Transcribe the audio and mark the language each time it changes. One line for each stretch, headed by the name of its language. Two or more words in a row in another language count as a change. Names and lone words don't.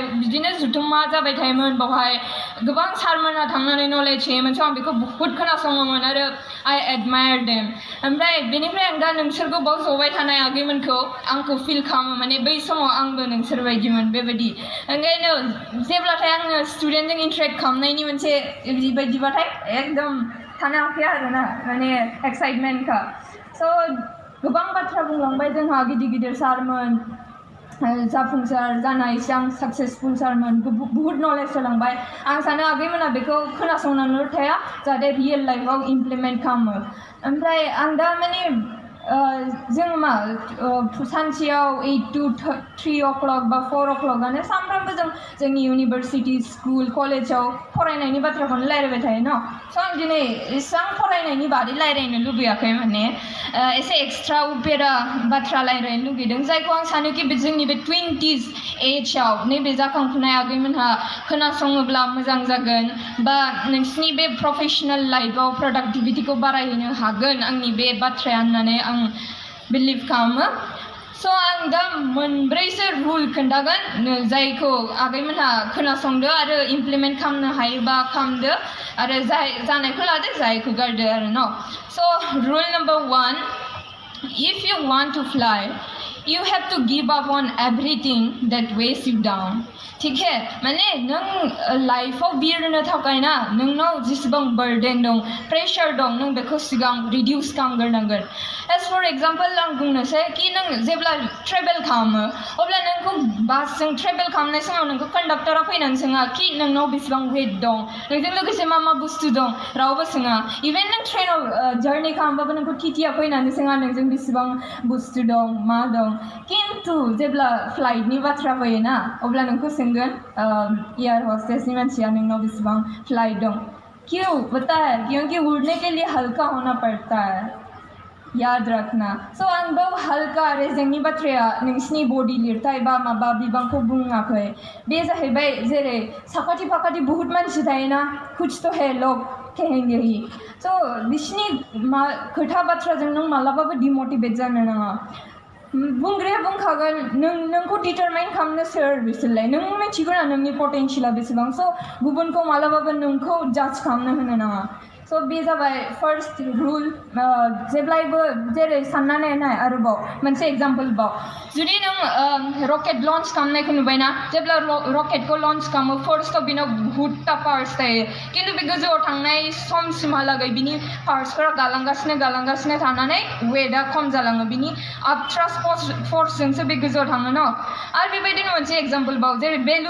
Bodo: बिदिनो जुथुम्मा जाबाय थायोमोन बावहाय गोबां सारमोनहा थांनानै नलेज होयोमोन स' आं बेखौ बुहुत खोनासङोमोन आरो
English: I admire them
Bodo: ओमफ्राय बेनिफ्राय आं दा नोंसोरखौ बाव जबाय थानाय आगैमोनखौ आंखौ फिल खालामो माने बै समाव आंबो नोंसोर बायदिमोन बेबायदि ओंखायनो जेब्लाथाय आङो स्टुडेन्टजों इन्टारेक्ट खालामनायनि मोनसे बेबायदिबाथाय एकदम थानो हाखाया आरोना माने एक्साइटमेन्टखा स' गोबां बाथ्रा बुंलांबाय जोंहा गिदिर गिदिर सारमोन जाफुंसार जानाय इसेबां साक्सेसफुल सारमोन बुहुत नलेज होलांबाय आं सानो आगैमोना बेखौ खोनासंनानैल' थाया जाहाथे रियेल लाइफआव इमप्लिमेन्ट खालामो ओमफ्राय आं दा माने जों मा सानसेयाव 8
English: to 3 o'clock
Bodo: बा 4 o'clockआनो सानफ्रामबो जोंनि इउनिभार्सिटि स्कुल कलेजाव फरायनायनि बाथ्राखौनो रायलायबाय थायो न स' आं दिनै इसेबां फरायनायनि बादै रायलायनो लुबैयाखै माने एसे एक्सट्रा उपेरा बाथ्रा रायलायनो लुगैदों जायखौ आं सानोखि जोंनि बे 20s एजआव नैबे जाखांफुनाय आगैमोनहा खोनासङोब्ला मोजां जागोन बा नोंसिनि बे प्रफेशनेल लाइफआव प्रडाक्टिभिटिखौ बारायहैनो हागोन आंनि बे बाथ्राया होननानै आं बिलिभ खालामो स' आं दा मोनब्रैसो रुल खोन्थागोन जायखौ आगैमोनहा खोनासंदो आरो इमप्लिमेन्ट खालामनो हायोबा खालामदो आरो जानायखौ लादो जायखौ गारदो आरो न स'
English: rule number 1 if you want to fly you have to give up on everything that weighs you down
Hindi: ठीक है
Bodo: माने नों लाइफआव बिरनो थाखाय ना नोंनाव जेसेबां बर्डन दं प्रेशर दं नों बेखौ सिगां रिडिउस खालामग्रोनांगोन
English: as for example
Bodo: आं बुंनोसै कि नों जेब्ला ट्रेभेल खालामो अब्ला नोंखौ बासजों ट्रेभेल खालामनाय समाव नोंखौ कन्डाक्टरा फैनानै सोङा कि नोंनाव बेसेबां वेट दं नोंजों लोगोसे मा मा बुस्थु दं रावबो सोङा इभेन नों ट्रेनाव जार्नि खालामबाबो नोंखौ टिटिआ फैनानै सोङा नोंजों बेसेबां बुस्थु दं मा दं किन्तु जेब्ला फ्लाइटनि बाथ्रा फैयो ना अब्ला नोंखौ सोंगोन एयार हस्टेसनि मानसिया नोंनाव बेसेबां फ्लाइट दं
Hindi: क्यों पता है क्योंकि उड़ने के लिए हल्का होना पड़ता है
Bodo: याद रखना स' आं बेयाव हल्का रेजेंनि बाथ्राया नोंसिनि बडि लिरथाय बा माबा बिबांखौ बुङाखै बे जाहैबाय जेरै साखाथि फाखाथि बुहुत मानसि थायोना
Hindi: कुछ तो है लोग कहेंगे
Bodo: ही स' बिसिनि खोथा बाथ्राजों नों मालाबाबो डिमटिभेट जानो नाङा बुंग्राया बुंखागोन नोंखौ डिटारमाइन खालामनो सोर बिसोरलाय नों मिथिगौ ना नोंनि पटेन्सियला बेसेबां स' गुबुनखौ मालाबाबो नोंखौ जाज खालामनो होनो नाङा स' बे जाबाय
English: first rule
Bodo: जेब्लायबो जेरै साननानै नाय आरोबाव मोनसे एग्जाम्पल बाव जुदि नों
English: rocket launch
Bodo: खालामनायखौ नुबायना जेब्ला रकेटखौ लन्च खालामो फार्स्टआव बेनाव बहुतटा पार्ट्स थायो खिन्थु बे गोजौआव थांनाय समसिमहालागै बिनि पार्ट्सफोरा गालांगासिनो थानानै वेटआ खम जालाङो बिनि थ्रास्ट फर्सजोंसो बे गोजौआव थाङो न आरो बेबायदिनो मोनसे एग्जाम्पल बाव जेरै